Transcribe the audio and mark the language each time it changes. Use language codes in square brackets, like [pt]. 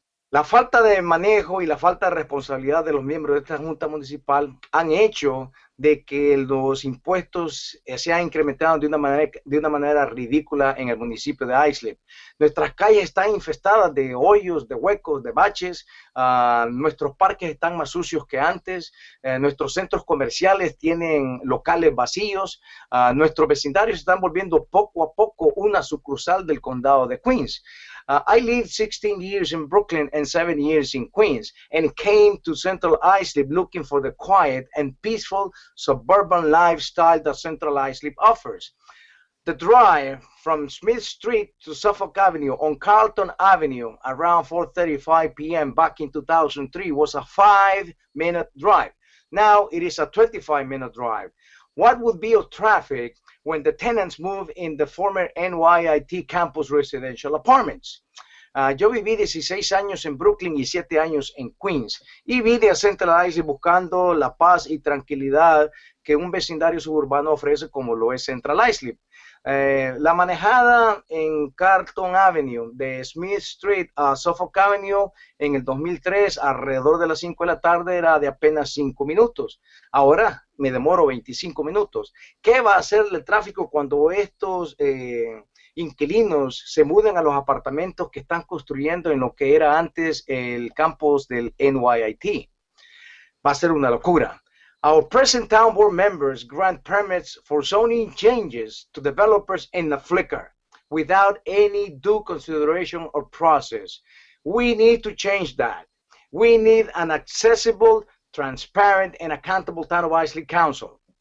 [es] La falta de manejo y la falta de responsabilidad de los miembros de esta Junta Municipal han hecho de que los impuestos se han incrementado de una manera ridícula en el municipio de Islip. Nuestras calles están infestadas de hoyos, de huecos, de baches. Nuestros parques están más sucios que antes. Nuestros centros comerciales tienen locales vacíos. Nuestros vecindarios se están volviendo poco a poco una sucursal del condado de Queens. [en] I lived 16 years in Brooklyn and 7 years in Queens, and came to Central Islip looking for the quiet and peaceful suburban lifestyle that Central Islip offers. The drive from Smith Street to Suffolk Avenue on Carlton Avenue around 4:35 p.m. back in 2003 was a 5-minute drive. Now it is a 25-minute drive. What would be of traffic when the tenants move in the former NYIT campus residential apartments? [es] Yo viví 16 años en Brooklyn y 7 años en Queens, y vine a Central Islip buscando la paz y tranquilidad que un vecindario suburbano ofrece como lo es Central Islip. La manejada en Carlton Avenue de Smith Street a Suffolk Avenue en el 2003 alrededor de las 5 de la tarde era de apenas 5 minutos. Ahora me demoro 25 minutos. ¿Qué va a hacer el tráfico cuando estos inquilinos se muden a los apartamentos que están construyendo en lo que era antes el campus del NYIT? Va a ser una locura. [en] Our present town board members grant permits for zoning changes to developers in a flicker without any due consideration or process. We need to change that. We need an accessible, transparent, and accountable town of Islip Council.